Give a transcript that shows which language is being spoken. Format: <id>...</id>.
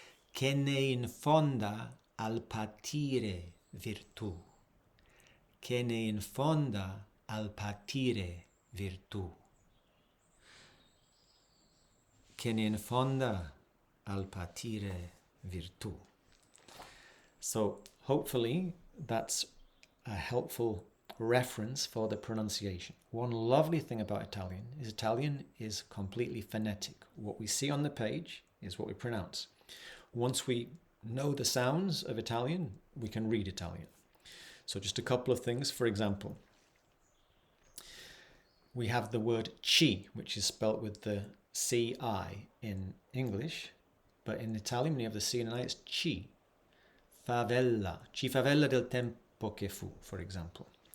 <it>Che ne infonda al patire virtù. Che ne infonda al patire virtù. Che ne infonda al patire virtù.</it> <en>So hopefully that's a helpful reference for the pronunciation. One lovely thing about Italian is completely phonetic. What we see on the page is what we pronounce. Once we know the sounds of Italian, we can read Italian. So just a couple of things. For example, we have the word ci, which is spelt with the C-I in English, but in Italian, when you have the C and an I, it's ci.</en> <it>Favella. Ci favella del tempo che fu,</it> <en>for example.</en>